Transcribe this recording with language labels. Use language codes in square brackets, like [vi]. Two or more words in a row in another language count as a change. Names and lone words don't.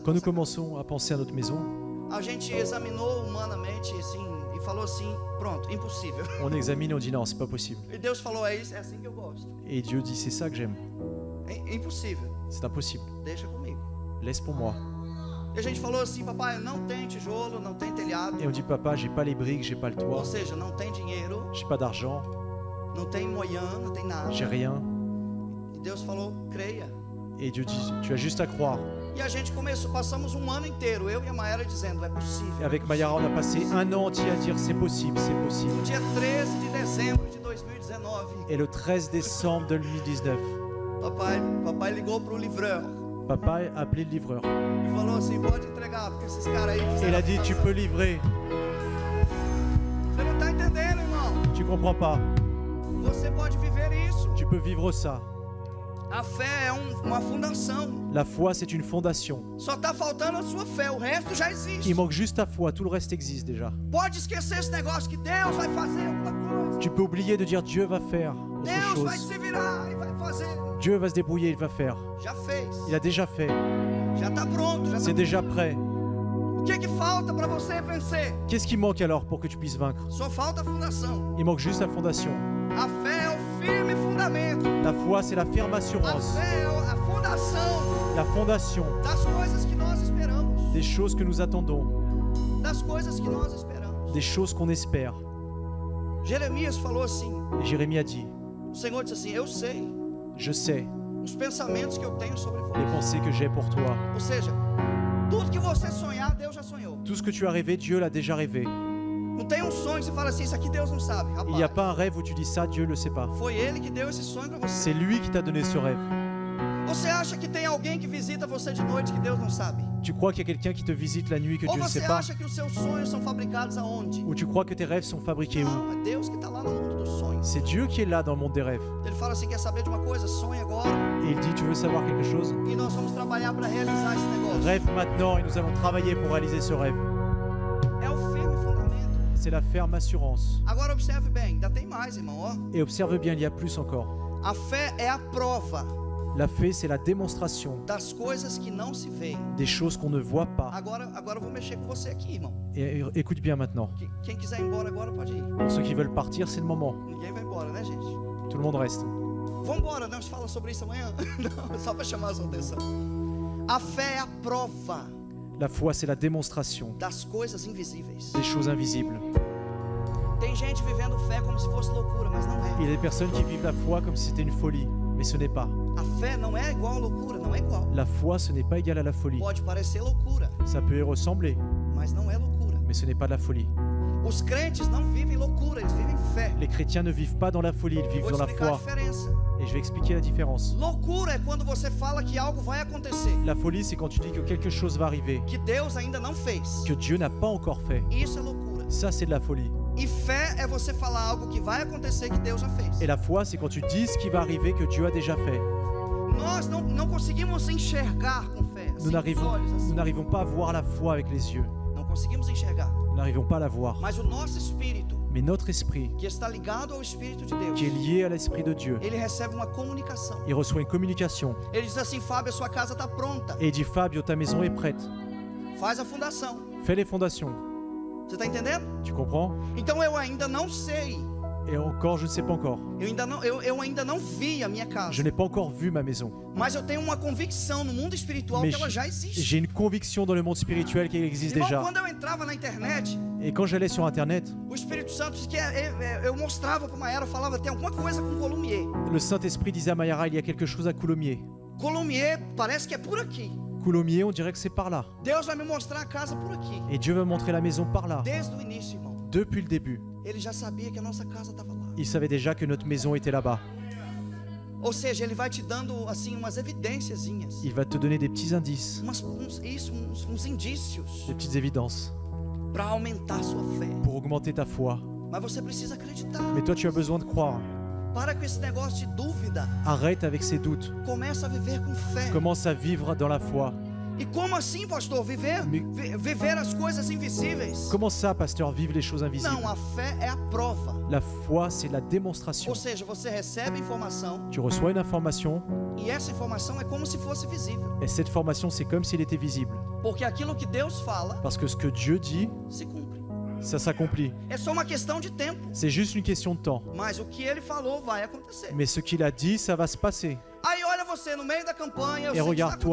[fr] Quand nous commençons à penser à notre maison, [pt] a gente examinou humanamente assim e falou assim: pronto, impossível. [fr] on examine et on dit non, c'est pas possible. [pt] E Deus falou: é isso, é assim que eu gosto. [fr] Et Dieu dit c'est ça que j'aime. [pt] É impossível. [fr] C'est impossible. [pt] Deixa comigo. [fr] Laisse pour moi. [pt] E a gente falou assim: papai, não tem tijolo, não tem telhado. [fr] Et on dit papa, j'ai pas les briques, j'ai pas le [pt] Ou [fr] toit, [pt] seja, não tem dinheiro, [fr] j'ai pas d'argent, [pt] não tem moiã, não tem nada. [fr] j'ai rien. [pt] E Deus falou: creia. [fr] Et Dieu dit tu as juste à croire. [pt] E a gente passamos um ano inteiro, eu e a Maera, dizendo: é possível. [fr] Et avec Mayara, on a passé un an entier à dire c'est possible, c'est possible. [pt] No dia 13 de dezembro de 2019, [fr] Et le 13 décembre 2019, [pt] papai ligou pro livreur [fr] papa a appelé le livreur. [pt] e falou assim: pode entregar, porque esses caras aí [fr] Et [pt] fizeram [fr] il a [pt] a [fr] dit tu [pt] fundação. [fr] peux livrer. [pt] Você não tá entendendo, irmão? [fr] Tu comprends pas. [pt] Você pode viver isso. [fr] Tu peux vivre ça. [pt] A fé é uma fundação. [fr] La foi, c'est une fondation. [pt] Só tá faltando a sua fé, o resto já existe. [fr] Il manque juste ta foi, tout le reste existe déjà. [pt] Pode esquecer esse negócio que Deus vai fazer alguma coisa. [fr] Tu peux oublier de dire Dieu va faire autre [pt] Deus vai [fr] chose. [pt] se virar e vai fazer. [fr] Dieu va se débrouiller, il va faire. [pt] Já fez. [fr] Il a déjà fait. [pt] Já tá pronto. Já [fr] C'est [pt] tá... [fr] déjà prêt. [pt] O que falta para você vencer? [fr] Qu'est-ce qui manque alors pour que tu puisses vaincre? [pt] Só falta a fundação. [fr] Il manque juste la fondation. [pt] A fé é o firme fundamento. [fr] La foi, c'est la ferme [pt] A [fr] assurance. [pt] fé é a fundação [fr] La fondation [pt] das coisas que nós esperamos. [fr] des choses que nous attendons, [pt] Das coisas que nós esperamos. [fr] des choses qu'on espère. [pt] Jeremias falou assim. [fr] Et Jérémie a dit, [pt] O Senhor disse assim: eu sei [fr] je sais [pt] os pensamentos que eu tenho sobre [fr] les [pt] você. [fr] pensées que j'ai pour toi. [pt] Ou seja, tudo que você sonhar, Deus já sonhou. [fr] Tout ce que tu as rêvé, Dieu l'a déjà rêvé. [pt] Não tem um sonho que você fala assim: isso aqui Deus não sabe. [fr] Il n'y a [pt] Rapaz, [fr] pas un rêve où tu dis ça, Dieu le sait pas. [pt] foi Ele que deu esse sonho para você. [fr] C'est lui qui t'a donné ce rêve. [pt] Você acha que tem alguém que visita você de noite que Deus não sabe? [fr] Tu crois qu'il y a quelqu'un qui te visite la nuit que [pt] Ou [fr] Dieu ne [pt] você [fr] sait pas? [pt] acha que os seus sonhos são fabricados aonde? [fr] Ou tu crois que tes rêves sont fabriqués où? [pt] Não, é Deus que está lá no mundo dos sonhos. [fr] C'est Dieu qui est là dans le monde des rêves. [pt] Ele fala assim: quer saber de uma coisa? Sonha agora [fr] Et il dit, tu veux savoir quelque chose? [pt] e nós vamos trabalhar para realizar esse negócio. [fr] Rêve maintenant et nous allons travailler pour réaliser ce rêve. [pt] É o firme fundamento. [fr] C'est la ferme assurance. [pt] Agora observe bem, ainda tem mais, irmão, ó. [fr] Et observe bien, il y a plus encore. [pt] A fé é a prova [fr] La fée, c'est la démonstration [pt] das coisas que não se veem. [fr] des choses qu'on ne voit pas. [pt] Agora eu vou mexer com você aqui, irmão. [fr] Et écoute bien maintenant. [pt] Quem quiser ir embora agora pode ir. [fr] Pour ceux qui veulent partir, c'est le moment. [pt] Ninguém vai embora, né, gente? [fr] Tout le monde reste. [pt] Vamos embora, nós falamos sobre isso amanhã. Não, só para chamar a sua atenção. A fé é a prova [fr] La foi, c'est la démonstration [pt] das coisas invisíveis. [fr] des choses invisibles. [pt] Tem gente vivendo fé como se fosse loucura, mas não [fr] Il y [pt] é. [fr] a des personnes qui vivent la foi comme si c'était une folie, Mais ce n'est pas. [pt] A fé não é igual à loucura, não é igual. [fr] La foi, ce n'est pas égal à la folie. [pt] Pode parecer loucura, [fr] Ça peut y ressembler, [pt] mas não é loucura. [fr] mais ce n'est pas de la folie. [pt] Os crentes não vivem loucura, eles vivem fé. [fr] Les chrétiens ne vivent pas dans la folie, ils [pt] Eu [fr] vivent [pt] vou [fr] dans [pt] te [fr] la [pt] explicar a [fr] foi. [pt] diferença. [fr] Et je vais expliquer la différence. [pt] Loucura é quando você fala que algo vai acontecer, [fr] La folie, c'est quand tu dis que quelque chose va arriver, [pt] que Deus ainda não fez. [fr] que Dieu n'a pas encore fait. [pt] Isso é loucura. [fr] Ça, c'est de la folie. [pt] E fé é você falar algo que vai acontecer que Deus já fez. [fr] Et la foi, c'est quand tu dis ce qui va arriver que Dieu a déjà fait. [pt] Nós não conseguimos enxergar com fé. [fr] Nous n'arrivons pas à voir la foi avec les yeux. [pt] Não conseguimos enxergar. [fr] Nous n'arrivons pas à la voir. [pt] Mas o nosso espírito, [fr] Mais notre esprit, [pt] que está ligado ao Espírito de Deus, [fr] qui est lié à l'esprit de Dieu, [pt] ele recebe uma comunicação. [fr] il reçoit une communication. [pt] Ele diz assim: Fábio, a sua casa está pronta. [fr] Et il dit, Fabio, ta maison est prête. [pt] Faz a fundação. [fr] Fais les fondations. [pt] Você está entendendo? [fr] Tu comprends? [pt] Então eu ainda não sei. [fr] Et encore, je ne sais pas encore. [pt] Eu ainda não vi a minha casa. [fr] Je n'ai pas encore vu ma maison. [pt] Mas eu tenho uma convicção no mundo espiritual [fr] Mais [pt] que ela já existe. [fr] j'ai une conviction dans le monde spirituel qu'elle existe [pt] Irmão, [fr] déjà. [pt] quando eu entrava na internet, [fr] Et quand j'allais sur Internet, [pt] o Espírito Santo que eu mostrava para Maera, eu falava: tem alguma coisa com Colomiers. [fr] le Saint-Esprit disait à Mayara, il y a quelque chose à Coulommiers. [pt] Colomiers parece que é por aqui. [fr] Coulommiers, on dirait que c'est par là. [pt] Deus vai me mostrar a casa por aqui. [fr] Et Dieu va montrer la maison par là. [pt] Desde o início, irmão. [fr] Depuis le début, [pt] Ele já sabia que a nossa casa estava lá. [fr] il savait déjà que notre maison était là-bas. [pt] Ou seja, ele vai te dando assim umas evidênciazinhas, [fr] Il va te donner des petits indices, [pt] uns indícios [fr] des petites évidences [pt] para aumentar a sua fé. [fr] pour augmenter ta foi. [pt] Mas você precisa acreditar. [fr] Mais toi, tu as besoin de croire. [pt] Para com esse negócio de dúvida. [fr] Arrête avec ces doutes. [pt] Começa a viver com fé. [fr] Commence à vivre dans la foi. [pt] E como assim, pastor? Viver as coisas invisíveis? [fr] Comment ça, pasteur, vivre les choses invisibles? [pt] Não, a fé é a prova. [fr] La foi, c'est la démonstration. [pt] Ou seja, você recebe a informação [fr] Tu reçois une information, [pt] e essa informação é como se fosse visível. [fr] et cette formation, c'est comme s'il était visible. [pt] Porque aquilo que Deus fala [fr] Parce que ce que Dieu dit, [pt] se cumpre. [fr] ça s'accomplit. [pt] É só uma questão de tempo. [fr] C'est juste une question de temps. [pt] Mas o que ele falou vai acontecer. [fr] Mais ce qu'il a dit, ça va se passer. [pt] Aí olha você no meio da campanha, eu [fr] Et [pt] sei o que está [fr] regarde-toi,